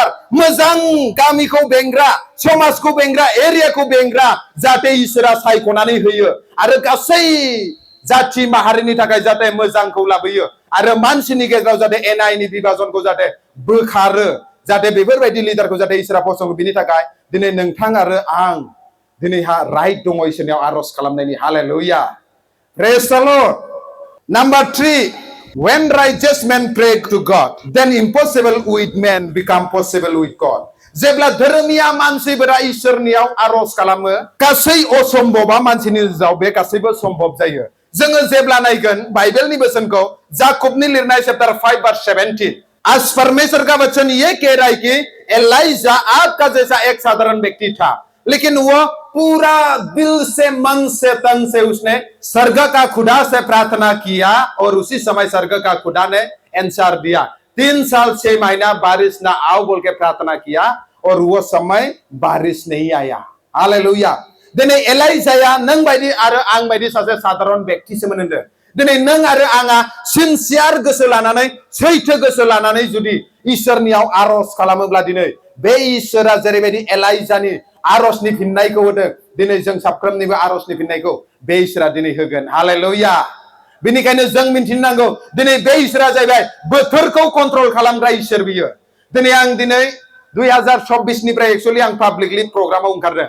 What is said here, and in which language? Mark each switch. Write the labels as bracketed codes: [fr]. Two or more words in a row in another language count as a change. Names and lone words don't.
[brx] मोजां गामिखौ बेंग्रा समाजखौ बेंग्रा एरियाखौ बेंग्रा जाहाथे इसोरा सायख'नानै होयो आरो गासै जाथि माहारिनि थाखाय जाहाथे मोजांखौ लाबोयो आरो मानसिनि गेजेराव जाहाथे एना-एनि बिभाजनखौ जाहाथे बोखारो जाहाथे बेफोरबायदि लिडारखौ जाहाथे इसोरा फसङो बिनि थाखाय दिनै नोंथां आरो आं दिनैहा राइट दङ इसोरनियाव आर'ज खालामनायनि हालेलुया [en] praise the Lord [brx] नाम्बार 3 [en] when righteous men pray to God then impossible with men become possible with God [brx] जेब्ला धोरोमिया मानसिफोरा इसोरनियाव आर'ज खालामो गासै असम्भबा मानसिनि गेजेराव बे गासैबो सम्भब जायो जोङो जेब्ला नायगोन बाइबेलनि बोसोनखौ जाकबनि लिरनाय चैप्टार 5 [hi] verse 17 आज परमेश्वर का वचन ये कह रहा है कि एलाइजा आपका जैसा एक साधारण व्यक्ति था लेकिन वो पूरा दिल से मन से तन से उसने स्वर्ग का खुदा से प्रार्थना किया और उसी समय स्वर्ग का खुदा ने आंसर दिया 3 साल 6 महीना बारिश ना आओ बोल के प्रार्थना किया और वो समय बारिश नहीं आया [brx] हालेलुया दिनै एलाइजाया नों बायदि आरो आं बायदि सासे साधारण व्यक्तिसोमोन होनदों दिनै नों आरो आंहा सिनसियार गोसो लानानै सैथो गोसो लानानै जुदि इसोरनियाव आर'ज खालामोब्ला दिनै बे इसोरा जेरैबायदि एलाइजानि आर'जनि फिननायखौ होदों दिनै जों साफ्रोमनिबो आर'जनि फिननायखौ बे इसोरा दिनै होगोन हालेलुया बेनिखायनो जों मिन्थिनांगौ दिनै बे इसोरा जाहैबाय बोथोरखौ कन्ट्रल खालामग्रा इसोर बियो दिनै आं 2026 निफ्राय एक्चुअली आं पाब्लिकलि प्रग्रामाव ओंखारदों